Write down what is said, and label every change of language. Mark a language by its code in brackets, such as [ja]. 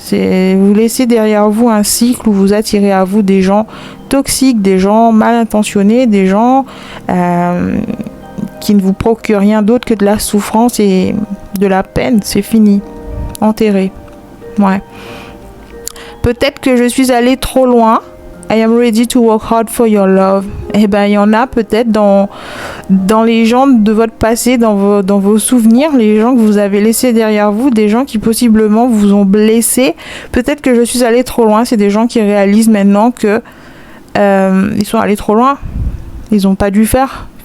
[fr] Vous laissez derrière vous un cycle où vous attirez à vous des gens toxiques, des gens mal intentionnés, des gens qui ne vous procurent rien d'autre que de la souffrance et de la peine. C'est fini, enterré. Ouais. Peut-être que je suis allée trop loin. [en] I am ready to work hard for your love. [fr] Il y en a peut-être dans les gens de votre passé, dans vos souvenirs, les gens que vous avez laissés derrière vous, des gens qui possiblement vous ont blessé. Peut-être que je suis allée trop loin. C'est des gens qui réalisent maintenant que ils sont allés trop loin. Ils n'ont pas dû faire.